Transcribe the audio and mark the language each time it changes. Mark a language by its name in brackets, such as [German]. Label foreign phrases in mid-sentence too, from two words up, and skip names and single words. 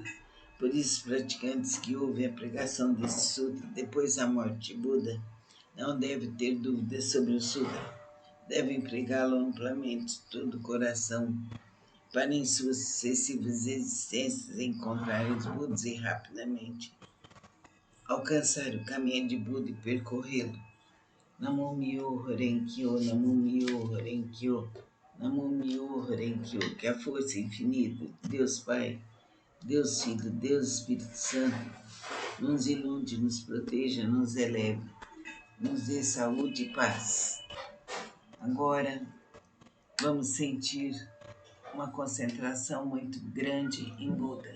[Portuguese] Por isso, os praticantes que ouvem a pregação desse sutra depois da morte de Buda não devem ter dúvidas sobre o sutra. Devem pregá-lo amplamente, todo o coração, para em suas sucessivas existências encontrarem os Budas e rapidamente alcançar o caminho de Buda e percorrê-lo. [Japanese] 南無妙法蓮華経、南無妙法蓮華経、南無妙法蓮華経, [Portuguese] que a força infinita de Deus Pai, Deus Filho, Deus Espírito Santo, nos ilude, nos proteja, nos eleve, nos dê saúde e paz. Agora, vamos sentir uma concentração muito grande em Buda.